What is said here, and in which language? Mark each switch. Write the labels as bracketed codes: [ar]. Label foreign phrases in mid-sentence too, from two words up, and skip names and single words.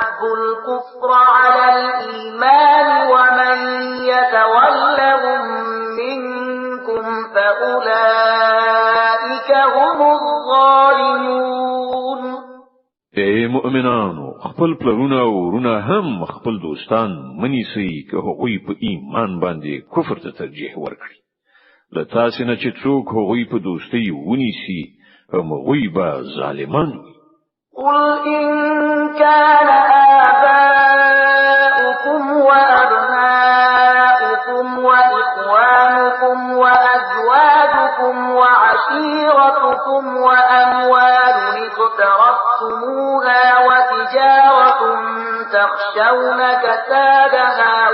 [ar] الكفر على الإيمان ومن يتولهم منكم فأولئك هم الظالمون. [ps] اے مؤمنانو خپل پلرونه او ورونه هم خپل دوستان منیسي که هغوی په ایمان باندې کفر ته ترجیح ورکړي. له تاسو نه چې څوک هغوی په دوستۍ ونیسي هغوی به ظالمان وي. [ar] قل إن كان آباؤكم وأبناؤكم وإخوانكم وأزواجكم وعشيرتكم وأموال اقترفتموها وتجارة تخشون كسادها